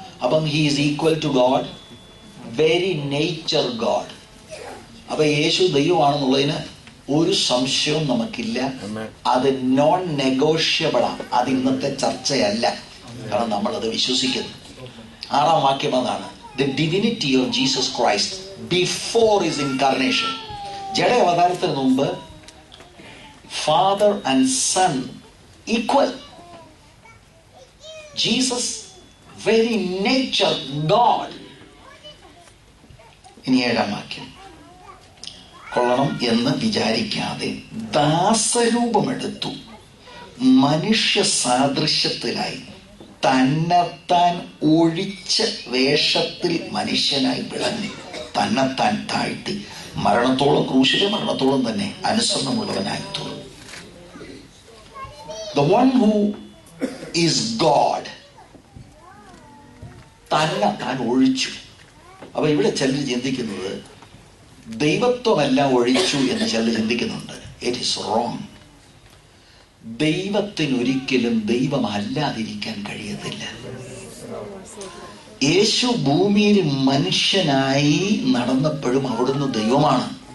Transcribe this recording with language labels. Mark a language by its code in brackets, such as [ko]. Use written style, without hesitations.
[en] അപ്പം he is equal to God, very nature God. [ml] അപ്പൊ യേശു ദൈവമാണെന്നുള്ളതിന് ഒരു സംശയവും നമുക്കില്ല. അത് നോൺ നെഗോഷ്യബിളാണ്. അത് ഇന്നത്തെ ചർച്ചയല്ല, കാരണം നമ്മളത് വിശ്വസിക്കുന്നു. 6-ാം വാക്യം അതാണ്. [en] The divinity of Jesus Christ before his incarnation. [ml] ജഡ അവതാരത്തിന് മുമ്പ് [en] Father and son equal. Jesus very nature God. [ml] ഇനി 7-ാം വാക്യം. കൊള്ളണം എന്ന് വിചാരിക്കാതെ ദാസരൂപമെടുത്തു, മനുഷ്യ സാദൃശ്യത്തിലായി തന്നെത്താൻ ഒഴിച്ച വേഷത്തിൽ മനുഷ്യനായി വിളങ്ങി തന്നെത്താൻ താഴ്ത്തി മരണത്തോളം, ക്രൂശിലെ മരണത്തോളം തന്നെ അനുസരണമുള്ളവനായി തീർന്നു. [en] The one who is God [ml] തന്നെത്താൻ ഒഴിച്ചു. അപ്പൊ ഇവിടെ ചിലർ ചിന്തിക്കുന്നത് ദൈവത്വമെല്ലാം ഒഴിച്ചു എന്ന് ചിലർ ചിന്തിക്കുന്നുണ്ട്. [en] It is wrong. [ml] ദൈവത്തിനൊരിക്കലും ദൈവമല്ലാതിരിക്കാൻ കഴിയത്തില്ല. യേശു ഭൂമിയിൽ മനുഷ്യനായി നടന്നപ്പോഴും അവിടുന്ന് ദൈവമാണ്.